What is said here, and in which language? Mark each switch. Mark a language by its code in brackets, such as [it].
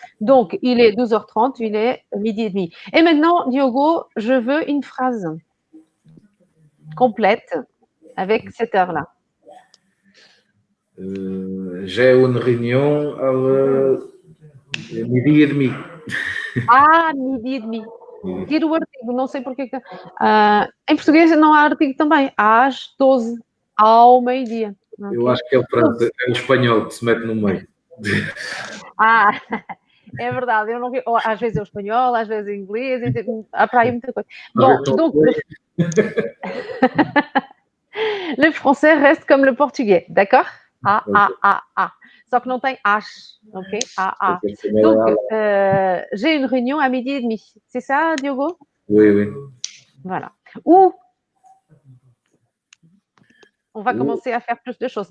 [fr] Donc, il est 12h30, il est midi et demi. Et maintenant, Diogo, je veux une phrase complète avec cette heure-là. J'ai une réunion à midi et demi. Ah, midi e demi. [pt] Tira o artigo, não sei porque. Em português não há artigo também. Às 12, ao meio-dia. Okay? Eu acho que é o espanhol que se mete no meio. Ah, é verdade. Eu não vi. Às vezes é o espanhol, às vezes é o inglês. Há para aí muita coisa. Bom, donc. [fr] Le français reste comme le portugais, d'accord? A. [pt] Só que não tem H, ok? [fr] A. Donc, j'ai une réunion à midi et demi. C'est ça, Diogo? Oui. Voilà. Ou, on va commencer à faire plus de choses.